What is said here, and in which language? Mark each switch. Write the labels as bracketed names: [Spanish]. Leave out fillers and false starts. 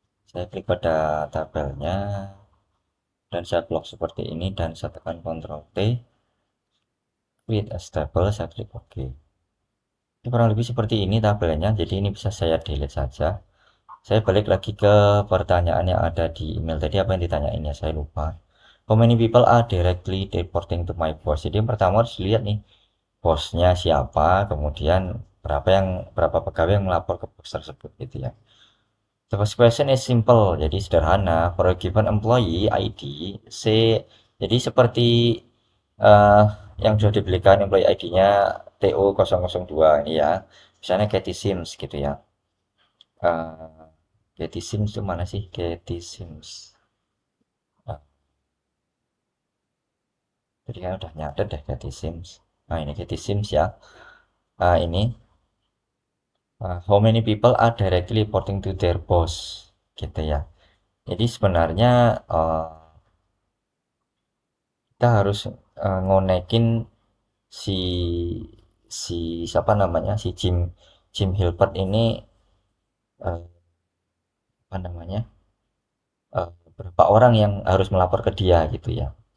[Indonesian] Saya klik pada tabelnya dan saya blok seperti ini dan saya tekan Ctrl T, [English] create as table, [Indonesian] saya klik OK. Ini kurang lebih seperti ini tabelnya, jadi ini bisa saya delete saja. Saya balik lagi ke pertanyaan yang ada di email tadi, apa yang ditanyain ya, saya lupa. [English] How many people are directly reporting to my boss? [Indonesian] Jadi yang pertama harus lihat nih, bosnya siapa, kemudian berapa pegawai yang melapor ke bos tersebut gitu ya. [English] The first question is simple, [Indonesian] jadi sederhana. [English] For a given employee ID, say, [Indonesian] jadi seperti eh, yang sudah dibelikan employee ID-nya TO002 ini ya. Misalnya Katie Sims gitu ya. Katie Sims itu mana sih? Katie Sims. Nah, tadi kan udah nyatet deh Katie Sims. Nah, ini Katie Sims ya. Ini [English] how many people are directly reporting to their boss [Indonesian] gitu ya. Jadi sebenarnya kita harus ngonekin si si siapa namanya si Jim Jim Hilbert ini eh, apa namanya berapa orang yang harus melapor ke dia gitu ya.